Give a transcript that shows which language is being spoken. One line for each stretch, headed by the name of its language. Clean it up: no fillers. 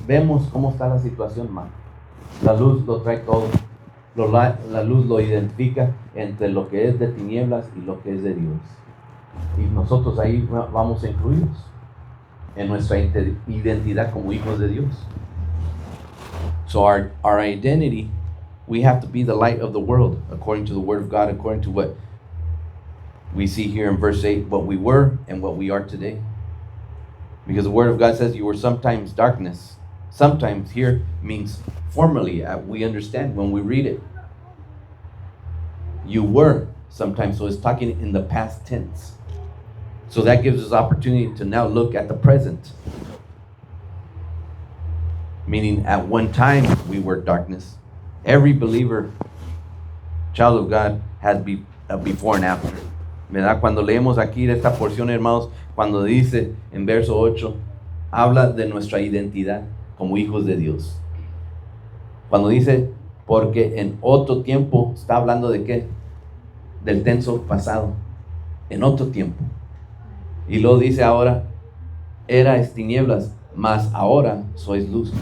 Spanish: Vemos cómo está la situación, man. La luz lo trae todo. La luz lo identifica entre lo que es de tinieblas y lo que es de Dios. Y nosotros ahí vamos incluidos en nuestra identidad como hijos de Dios.
English: So our identity, we have to be the light of the world, according to the Word of God, according to what we see here in verse 8, what we were and what we are today. Because the Word of God says you were sometimes darkness. Sometimes here means formerly, we understand when we read it. You were sometimes, so it's talking in the past tense. So that gives us opportunity to now look at the present. Meaning at one time we were darkness. Every believer, child of God, has a before and after.
Spanish: ¿Verdad? Cuando leemos aquí esta porción, hermanos, cuando dice en verso 8, habla de nuestra identidad como hijos de Dios. Cuando dice, porque en otro tiempo, está hablando de qué? Del tenso pasado. En otro tiempo. Y luego dice ahora, erais tinieblas, mas ahora sois luz.